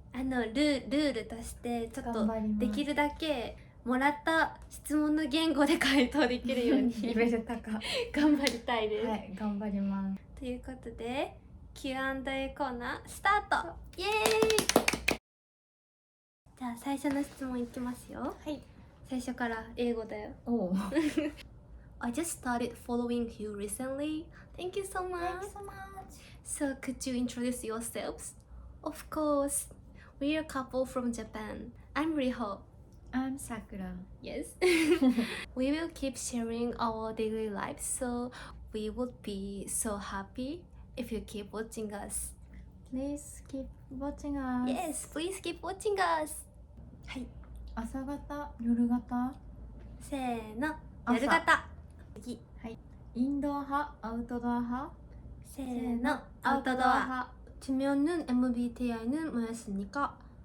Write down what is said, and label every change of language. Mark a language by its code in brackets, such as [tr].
[ja] ルールとしてちょっとできるだけもらった質問の言語で回答できるようにレベル高頑張りたいです。はい、頑張ります。ということで Q&A コーナースタート。イエーイ。じゃあ最初の質問いきますよ。はい。最初から英語だよ。おう [en] I just started following you recently. Thank you so much. So could you introduce yourselves? Of course. We're a couple from Japan. I'm Riho.I'm Sakura. Yes. We will keep sharing our daily lives, so we would be so happy if you keep watching us. Please keep watching us. Yes, please keep watching us. [ja] はい。朝型、夜型。せーの、夜型。次。はい。インドア派、アウトドア派。せーの、アウトドア。 [ko] 지면은 MBTI는 뭐였습니까?